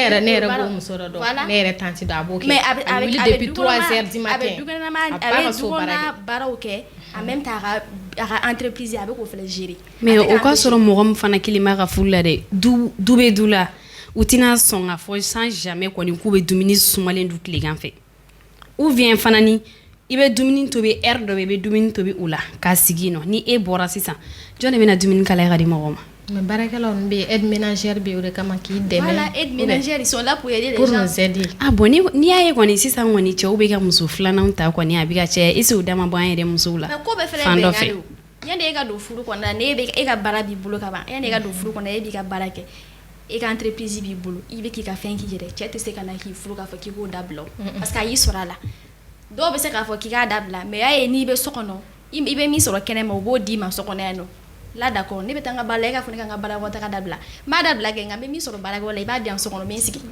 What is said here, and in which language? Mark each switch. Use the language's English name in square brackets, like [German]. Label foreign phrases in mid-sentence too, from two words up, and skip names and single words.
[Bambara] ne yɛrɛ b'o muso dɔ dɔn ne yɛrɛ tanti dɔ a b'o kɛ mais a bɛ [French] wuli depuis 3 heures du matin [Bambara] a bɛ dukɔnɔna baaraw kɛ [French] en même temps [Bambara] a ka entreprise a bɛ k'o fɛnɛ gérer mais o ka sɔrɔ mɔgɔ min fana kelen b'a ka furu la dɛ du bɛ du la u tɛna sɔn ka fɔ [French] sans jamais [Bambara] kɔni k'u bɛ dumuni sumalen du tilegan fɛ [French] ou bien [Bambara] fana ni i bɛ dumuni tobi heure dɔ bɛ i bɛ dumuni tobi o la k'a sigi yen nɔ ni e bɔra sisan jɔn de bɛna dumuni kalaya ka di mɔgɔw ma mais baarakɛlaw bɛ yen [French] aide ménagère [Bambara] bɛ yen o de kama k'i dɛmɛ [French] voilà aide ménagère ils sont là pour aider les gens pour nous aider ah bon [Bambara] n'i y'a ye kɔni sisan kɔni cɛw bɛ ka muso filananw ta kɔni a bɛ ka caya [French] est-ce que [Bambara] o da ma bɔ an yɛrɛ musow la mais ko bɛɛ fɛnɛ bɛnkan de o yanni e ka don furu kɔnɔ na e ka baara b'i bolo ka ban yanni e ka don furu kɔnɔ e b'i ka baara kɛ e ka entreprise b'i bolo i bɛ k'i ka fɛn k'i yɛrɛ cɛ tɛ se ka na k'i furu k'a fɔ k'i k'o dabila [French] parce que [Bambara] a y'i sɔrɔ a la dɔw bɛ se k'a fɔ k'i k'a dabila mais y'a ye n'i bɛ so kɔnɔ i bɛ min sɔrɔ kɛnɛma o b'o d'i ma so kɔnɔ yan nɔ là d'accord ne bɛ taa n ka baara la e ka fɔ ne ka n ka baara kɔ taga dabila n b'a dabila kɛ nka n bɛ min sɔrɔ baara kɛ la i b'a di yan so kɔnɔ n bɛ n sigi